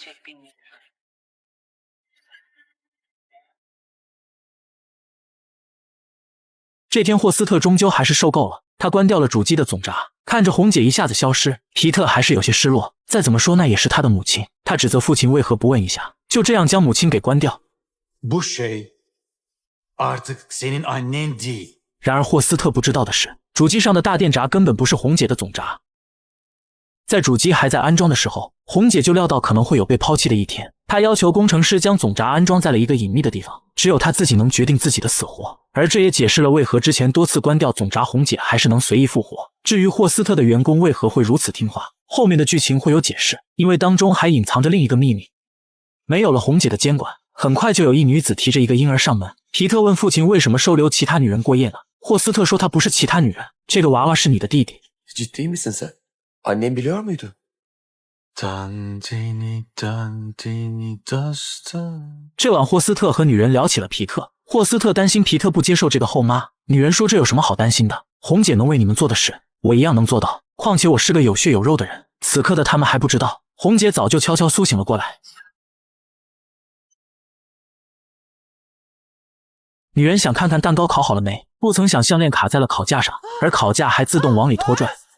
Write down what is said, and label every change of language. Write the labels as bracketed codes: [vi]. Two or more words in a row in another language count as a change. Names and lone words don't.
[zh] 这天霍斯特终究还是受够了，他关掉了主机的总闸，看着红姐一下子消失，皮特还是有些失落。再怎么说那也是他的母亲，他指责父亲为何不问一下，就这样将母亲给关掉。 [tr] Bu şey artık senin annen değil。 [zh] 然而霍斯特不知道的是，主机上的大电闸根本不是红姐的总闸。在主机还在安装的时候，红姐就料到可能会有被抛弃的一天，她要求工程师将总闸安装在了一个隐秘的地方，只有她自己能决定自己的死活。而这也解释了为何之前多次关掉总闸，红姐还是能随意复活。至于霍斯特的员工为何会如此听话，后面的剧情会有解释，因为当中还隐藏着另一个秘密。没有了红姐的监管，很快就有一女子提着一个婴儿上门。皮特问父亲为什么收留其他女人过夜呢？霍斯特说他不是其他女人，这个娃娃是你的弟弟。 [tr] Ciddi misin sen? Annem biliyor muydu? Dandini dandini dastan。 [zh] 这晚霍斯特和女人聊起了皮特，霍斯特担心皮特不接受这个后妈，女人说这有什么好担心的，红姐能为你们做的事，我一样能做到，况且我是个有血有肉的人。此刻的他们还不知道，红姐早就悄悄苏醒了过来。女人想看看蛋糕烤好了没，不曾想项链卡在了烤架上，而烤架还自动往里拖拽。